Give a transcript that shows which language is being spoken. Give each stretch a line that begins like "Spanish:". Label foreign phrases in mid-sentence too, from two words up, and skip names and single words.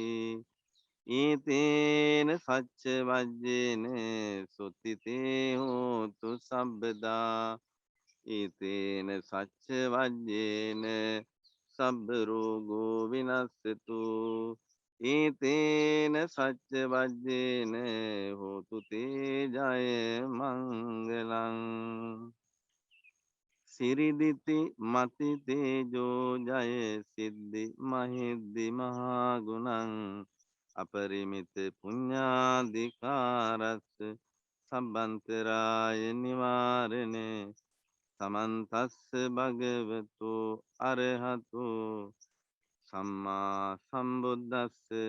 Pali: ඊතේන සච්ච වජ්ජේන සුත්තිතේ හෝතු සම්බදා ඊතේන සච්ච වජ්ජේන සබ්බ රෝගෝ විනස්සතු ඊතේන සච්ච වජ්ජේන හෝතු තේ ජය මංගලං සිරිදිති මති තේජෝ ජය සිද්ධි මහිද්දි මහාගුණං අපරිමිත පුඤ්ඤාධිකාරස්ස සම්බන්තරාය නිවාරණේ සමන්තස්ස භගවතු අරහතු සම්මා සම්බුද්දස්ස